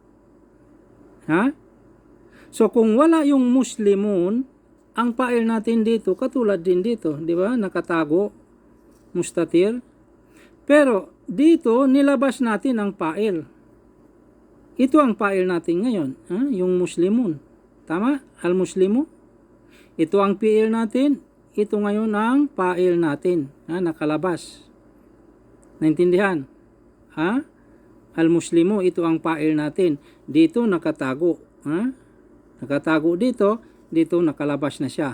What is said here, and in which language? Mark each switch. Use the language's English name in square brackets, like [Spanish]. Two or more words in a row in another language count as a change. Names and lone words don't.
[Filipino] So, kung wala yung muslimun, ang fa'il natin dito, katulad din dito, di ba? Nakatago, mustatir. Pero, dito, nilabas natin ang fa'il. Ito ang fa'il natin ngayon, yung muslimun. Tama? Al-muslimu. Ito ang fi'il natin. Ito ngayon ang fa'il natin. Nakalabas. Naintindihan? Al-muslimu, ito ang fa'il natin. Dito nakatago. Nakatago dito, dito nakalabas na siya.